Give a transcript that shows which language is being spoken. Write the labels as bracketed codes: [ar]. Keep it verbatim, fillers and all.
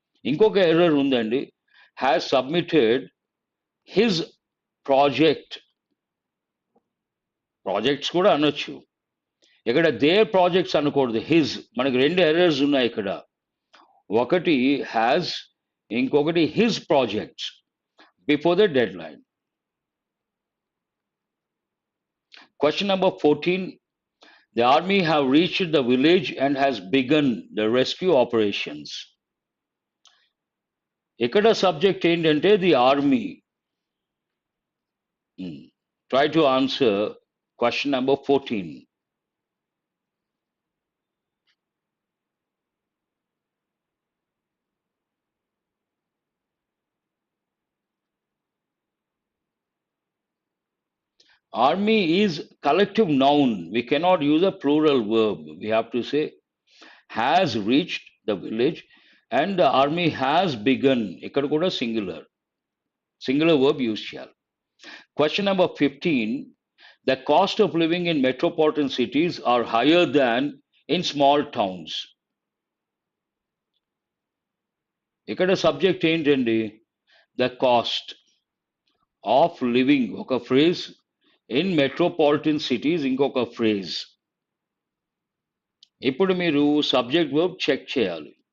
[te] ఇంకొక ఎర్రర్ ఉందండి, [en] has submitted his project, [te] projects కూడా అనొచ్చు. ఇక్కడ దే ప్రాజెక్ట్స్ అనకూడదు, హిజ్. మనకి రెండు ఎర్రర్స్ ఉన్నాయి ఇక్కడ, ఒకటి హ్యాజ్, ఇంకొకటి [en] His projects before the deadline. Question number fourteen. The army have reached the village and has begun the rescue operations. [te] ఇక్కడ సబ్జెక్ట్ ఏంటంటే the army. [en] Try to answer question number fourteen. Army is collective noun. We cannot use a plural verb. We have to say has reached the village and the army has begun. [te] ఇక్కడ కూడా [en] singular. Singular verb use చేయాలి. Question number fifteen. The cost of living in metropolitan cities are higher than in small towns. [te] ఇక్కడ subject ఏంటండి, [en] the cost of living [te] ఒక phrase, [en] in metropolitan cities [te] ఇంకొక phrase. ఇప్పుడు మీరు subject verb check చేయాలి.